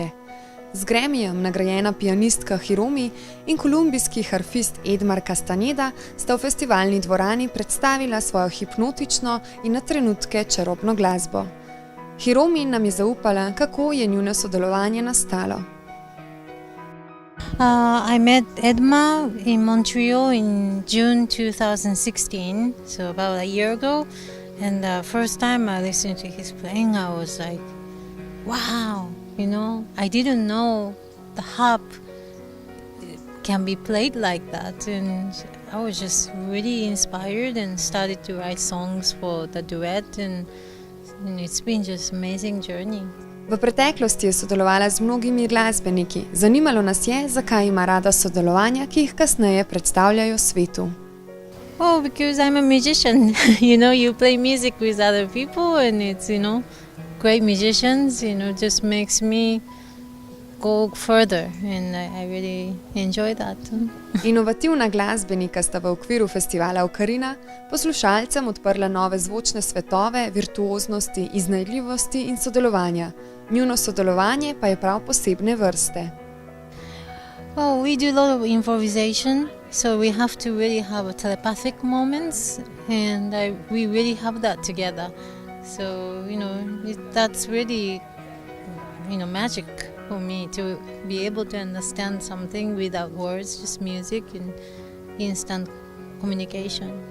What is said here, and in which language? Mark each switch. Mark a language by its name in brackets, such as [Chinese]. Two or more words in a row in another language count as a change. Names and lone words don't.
[Slovenian] Z grammyjem nagrajena pianistka Hiromi in kolumbijski harfist Edmarja Castañeda sta v festivalni dvorani predstavila svojo hipnotično in na trenutke čarobno glasbo. Hiromi nam je zaupala, kako je njuno sodelovanje nastalo. [English] I met Edma in Montrealu in June 2016, so about a year ago. And the first time I listened to his playing, I was like, wow, I didn't know the harp can be played like that. And I was just really inspired and started to write songs for the duet. And it's been just an amazing journey. [Slovenian] V preteklosti je sodelovala z mnogimi glasbeniki. Zanimalo nas je, zakaj ima rada sodelovanja, ki jih kasneje predstavljajo svetu. [English] Oh, because I'm a musician. You play music with other people and it's, great musicians, just makes me go further and I really enjoy that. [Slovenian] Inovativna glasbenika sta v okviru festivala Okarina poslušalcem odprla nove zvočne svetove, virtuoznosti, iznajdljivosti in sodelovanja. Njuno sodelovanje pa je prav posebne vrste. [English] Oh, we do a lot of improvisation, so we have to really have telepathic moments and we really have that together. So, that's really, magic for me to be able to understand something without words, just music and instant communication.